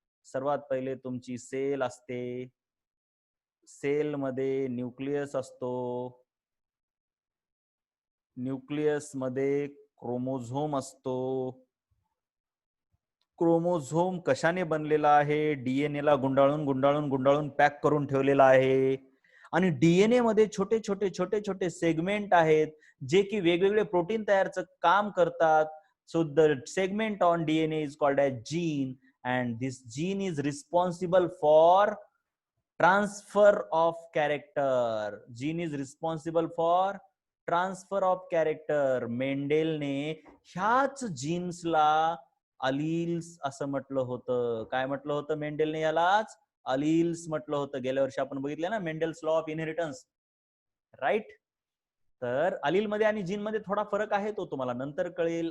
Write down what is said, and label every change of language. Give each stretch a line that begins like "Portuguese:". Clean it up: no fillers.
Marathi: सर्वात पहिले तुमची सेल असते, सेल मध्ये न्यूक्लियस असतो, न्यूक्लियस मध्ये क्रोमोझोम असतो. क्रोमोझोम कशाने बनलेला आहे? डीएनए ला गुंडाळून गुंडाळून गुंडाळून पॅक करून ठेवलेला आहे. आणि डीएनए मध्ये छोटे छोटे छोटे छोटे सेगमेंट आहेत जे की वेगवेगळे प्रोटीन तयारचं काम करतात.
English: So the segment on DNA is called as gene and this gene is responsible for transfer of character. Gene is responsible for transfer of character.
Marathi: मेंडेलने ह्याच जीन्सला अलील्स असं म्हटलं होतं. काय म्हटलं होतं मेंडेलने? यालाच अलील्स म्हटलं होतं. गेल्या वर्षी आपण बघितलं ना Mendel's law of inheritance, right. तर अलील मध्ये आणि जीन मध्ये थोडा फरक आहे, तो तुम्हाला नंतर कळेल.